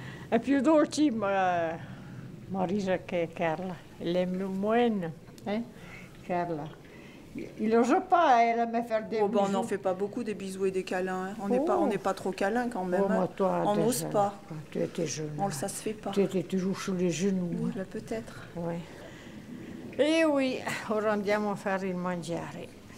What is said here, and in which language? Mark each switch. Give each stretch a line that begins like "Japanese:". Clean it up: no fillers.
Italian: È più dolce Marisa che Carla.
French: Elle aime moins, hein, Carla. Il n'ose pas, elle aime faire des bisous. On n'en fait pas beaucoup des bisous et des câlins. Hein. On n'est pas trop câlin quand même. Moi, hein. toi, On n'ose pas. Quand tu étais jeune. Ça se fait pas. Tu étais toujours sous les genoux. Oui, bah, peut-être. Oui.
Italian: E oui, ora andiamo a fare il mangiare.